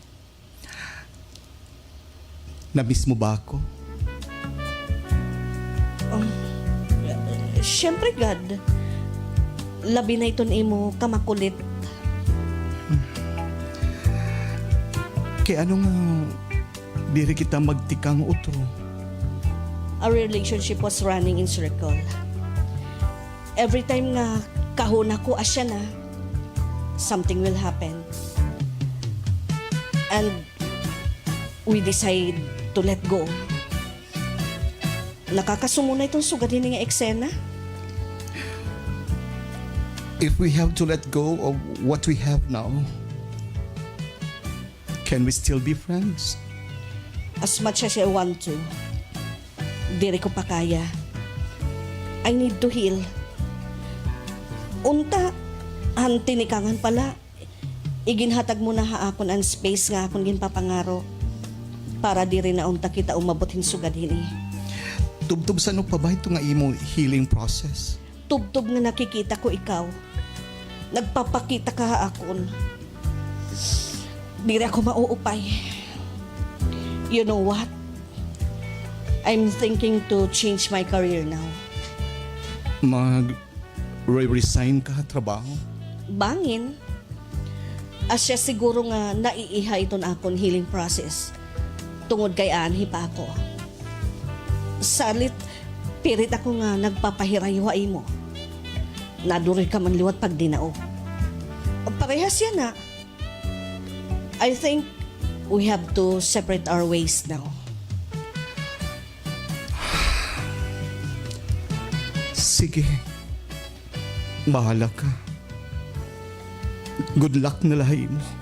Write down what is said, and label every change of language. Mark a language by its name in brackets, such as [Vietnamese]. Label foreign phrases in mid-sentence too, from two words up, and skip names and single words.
[Filipino] Namiss mo ba ako? Siyempre, God. [Waray] Labi na iton imo kamakulit. Kaya ano nga diri kita magtikang utro? [English] Our relationship was running in circle. Every time [Waray] nga kahuna ko asya na, [English] something will happen. And we decide to let go. [Waray] Nakakasumo na itong sugadin nga eksena. [English] If we have to let go of what we have now, can we still be friends? As much as I want to, [Waray] diri ko pa kaya. [English] I need to heal. [Waray] Unta, ang tinikangan pala, iginhatag mo na haakon ang space nga akong ginpapangaro para diri na unta kita umabot hinsugad hini. Tubtub sa no pa ba ito nga imo [English] healing process? [Waray] Tubtob nga nakikita ko ikaw. Nagpapakita ka haakon. Diri ako mauupay. [English] You know what? I'm thinking to change my career now. [Waray] Resign ka trabaho? Bangin. Asya siguro nga naiiha iton akon [English] healing process. [Waray] Tungod kay anhi pa ako. Salit, pirit ako nga nagpapahirayuhay mo. Naduri ka man liwat pag dinao. Parehas yan na. [English] I think we have to separate our ways now. [Waray] Sige. Bahala ka. [English] Good luck [Waray] na lahi mo.